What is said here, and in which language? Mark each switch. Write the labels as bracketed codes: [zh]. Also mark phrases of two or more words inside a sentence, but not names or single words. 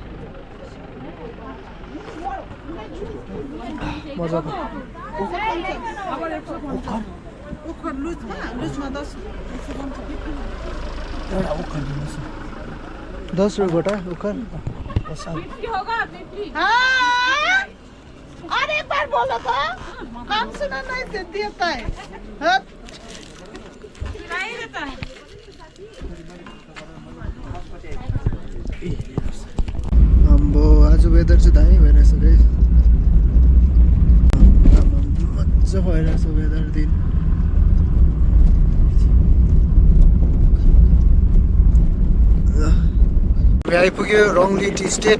[ne] मजाको 10 रुपियाँ गोटा उखर। [hi] अरे एक बार बोलो तो काम सुना नहीं देता है। नहीं देता है। [ne] अम्बो आज वेदर चाहिँ दामी भइरहेछ गाइस। मजा भइरहेछ वेदर दिन। आइपुग्यो रङली टी स्टेट।